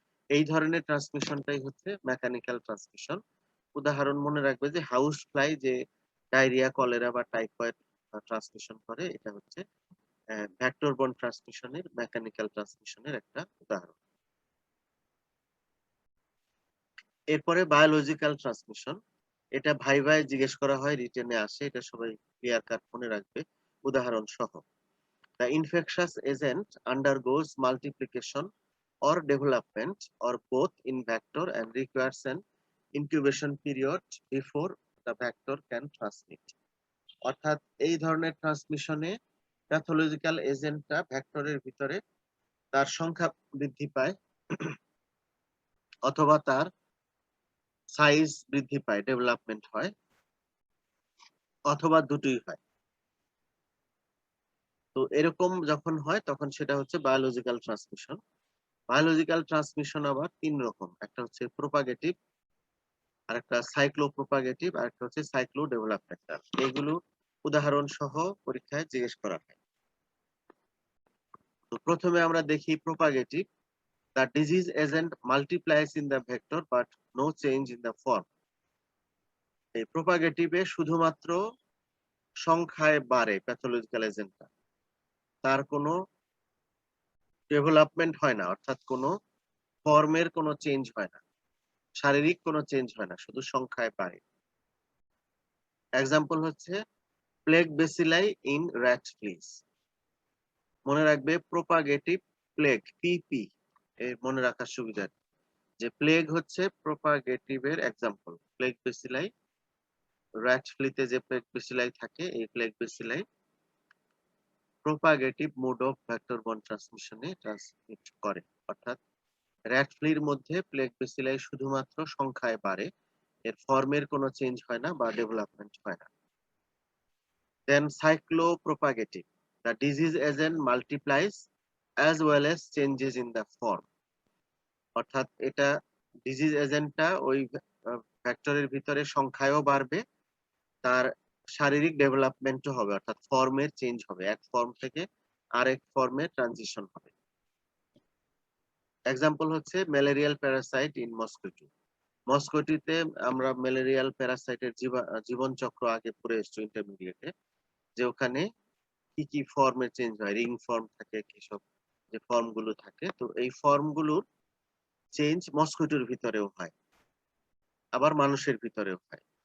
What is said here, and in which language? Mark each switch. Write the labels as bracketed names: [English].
[Bangla] এই ধরনের ট্রান্সমিশনটাই হচ্ছে মেকানিক্যাল ট্রান্সমিশন। উদাহরণ মনে রাখবে যে হাউস ফ্লাই যে ডায়রিয়া, কলেরা বা টাইফয়েড ট্রান্সমিশন করে, এটা হচ্ছে ভেক্টর বর্ন ট্রান্সমিশনের মেকানিক্যাল ট্রান্সমিশনের একটা উদাহরণ। এরপরে বায়োলজিক্যাল ট্রান্সমিশন। এটা ভাই জিজ্ঞেস করা হয়, রিটেনে আসে, এটা সবাই ক্লিয়ার কাট মনে রাখবে উদাহরণ সহ। [English] The infectious agent undergoes multiplication or development or both in vector and requires an incubation period before the vector can transmit. [Bangla] অর্থাৎ এই ধরনের ট্রান্সমিশনে প্যাথোলজিক্যাল এজেন্টটা ভেক্টরের ভিতরে তার সংখ্যা বৃদ্ধি পায় অথবা তার সাইজ বৃদ্ধি পায়, ডেভেলপমেন্ট হয়, অথবা দুটোই হয়। তো এরকম যখন হয় তখন সেটা হচ্ছে বায়োলজিক্যাল ট্রান্সমিশন। বায়োলজিক্যাল ট্রান্সমিশন আবার তিন রকম, একটা হচ্ছে প্রোপাগেটিভ, আর একটা সাইক্লো প্রোপাগেটিভ, আর একটা হচ্ছে সাইক্লো ডেভেলপমেন্টাল। এগুলো উদাহরণ সহ পরীক্ষায় জিজ্ঞেস করা হয়। তো প্রথমে আমরা দেখি প্রোপাগেটিভ। [English] The disease agent multiplies in the vector but no change in the form. [Bangla] এই প্রোপাগেটিভে শুধুমাত্র সংখ্যায় বাড়ে প্যাথোলজিক্যাল এজেন্টটা, তার কোনো ডেভেলপমেন্ট হয় না, অর্থাৎ কোনো ফর্মের কোনো চেঞ্জ হয় না, শারীরিক কোনো চেঞ্জ হয় না, শুধু সংখ্যায় বাড়ে। এক্সাম্পল হচ্ছে প্লেগ বেসিলাই ইন র্যাট ফ্লিস। মনে রাখবে প্রোপাগেটিভ প্লেগ, পিপি মনে রাখার সুবিধা, যে প্লেগ হচ্ছে প্রোপাগেটিভের এক্সাম্পল, প্লেগ বেসিলাই rat flea-তে যে প্লেগ বেসিলাই থাকে, এই plague বেসিলাই প্রোপাগেটিভ mode of vector borne ট্রান্সমিশনে transmit করে। অর্থাৎ র্যাট ফ্লির মধ্যে প্লেগ বেসিলাই শুধুমাত্র সংখ্যায় বাড়ে, এর ফর্মের কোনো চেঞ্জ হয় না বা ডেভেলপমেন্ট হয় না। [English] Then cyclopropagative, the disease agent multiplies as well as changes in the form। [Bangla] অর্থাৎ এটা ডিজিজ এজেন্টটা ওই ভেক্টরের ভিতরে সংখ্যায়ও বাড়বে, তার শারীরিক ডেভেলপমেন্টও হবে, অর্থাৎ ফর্মের চেঞ্জ হবে, এক ফর্ম থেকে আরেক ফর্মে ট্রানজিশন হবে। এক্সাম্পল হচ্ছে ম্যালেরিয়াল প্যারাসাইট ইন মস্কিটো। মস্কিটোতে আমরা ম্যালেরিয়াল প্যারাসাইটের জীবন চক্র আগে পড়ে এসেছি ইন্টারমিডিয়েটে, যে ওখানে কি কি ফর্মে চেঞ্জ হয়, রিং ফর্ম থাকে, কিসব যে ফর্ম গুলো থাকে, তো এই ফর্ম গুলোর চেঞ্জ মস্কিটোর ভিতরেও হয়, আবার মানুষের ভিতরেও হয়।